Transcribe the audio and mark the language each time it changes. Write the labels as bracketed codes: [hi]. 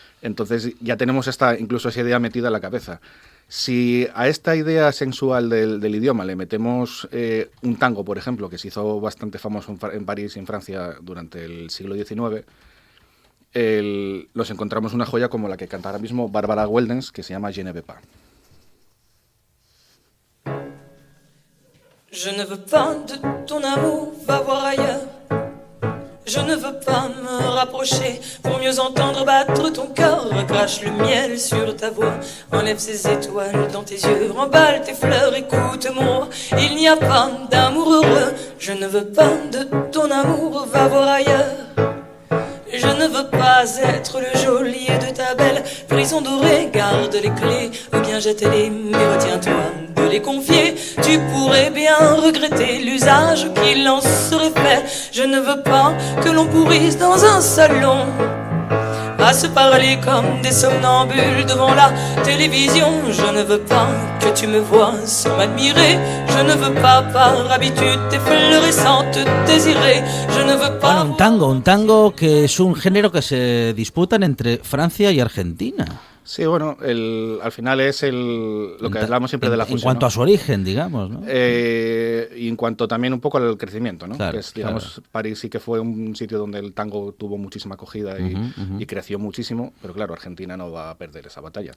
[es] Entonces ya tenemos incluso esa idea metida en la cabeza. Si a esta idea sensual del idioma le metemos un tango, por ejemplo, que se hizo bastante famoso en París y en Francia durante el siglo XIX, nos encontramos una joya como la que canta ahora mismo Barbara Weldens, que se llama Je ne veux pas. [fr] Je ne veux pas de ton amour, va voir ailleurs. Je ne veux pas me rapprocher pour mieux entendre battre ton cœur. Crache le miel sur ta voix, enlève ces étoiles dans tes yeux, remballe tes fleurs, écoute-moi. Il n'y a pas d'amour heureux. Je ne veux pas de ton amour, va voir ailleurs. Je ne veux pas être le geôlier de ta belle prison dorée. Garde les clés ou bien jette-les, mais retiens-toi de les confier. Tu pourrais bien regretter l'usage qu'il en serait fait. Je ne veux pas que l'on pourrisse dans un salon à se parler comme des somnambules devant la télévision. Je ne veux pas que tu me vois sans m'admirer. Je ne veux pas par habitude t'effleurer sans te désirer. Je ne veux pas... [es] Bueno, un tango que es un género que se disputan entre Francia y Argentina. Sí, bueno, al final es lo que hablamos siempre de la fusión. En cuanto, ¿no?, a su origen, digamos, ¿no? Y en cuanto también un poco al crecimiento, ¿no? Claro, que es, digamos, París sí que fue un sitio donde el tango tuvo muchísima acogida y creció muchísimo, pero claro, Argentina no va a perder esa batalla.